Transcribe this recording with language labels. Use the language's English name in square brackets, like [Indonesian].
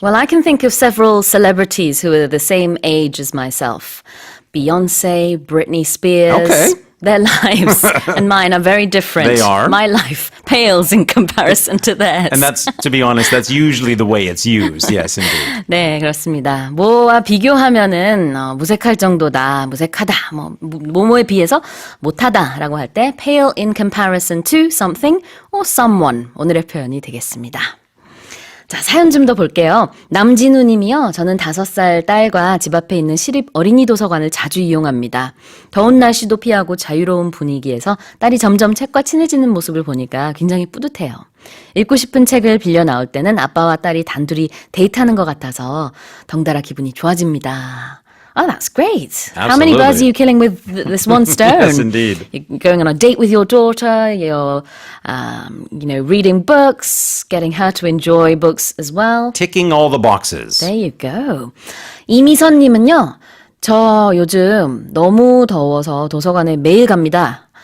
[English] Well, I can think of several celebrities who are the same age as myself. Beyonce, Britney Spears. Okay. Their lives and mine are very different. They are. My life pales in comparison to theirs. And that's, to be honest, that's usually the way it's used. Yes, indeed. [Korean] 네, 그렇습니다. 뭐와 비교하면은 무색할 정도다, 무색하다, 뭐뭐에 비해서 못하다라고 할 때 [English] pale in comparison to something or someone [Korean] 오늘의 표현이 되겠습니다. 자, 사연 좀 더 볼게요. 남진우 님이요. 저는 5살 딸과 집 앞에 있는 시립 어린이 도서관을 자주 이용합니다. 더운 날씨도 피하고 자유로운 분위기에서 딸이 점점 책과 친해지는 모습을 보니까 굉장히 뿌듯해요. 읽고 싶은 책을 빌려 나올 때는 아빠와 딸이 단둘이 데이트하는 것 같아서 덩달아 기분이 좋아집니다. [English] Oh, that's great. How many birds are you killing with this one stone? Yes, indeed. You're going on a date with your daughter, you're, reading books, getting her to enjoy books as well. Ticking all the boxes. There you go. [Korean] 이미선 님은요, 저 요즘 너무 더워서 도서관에 매일 갑니다.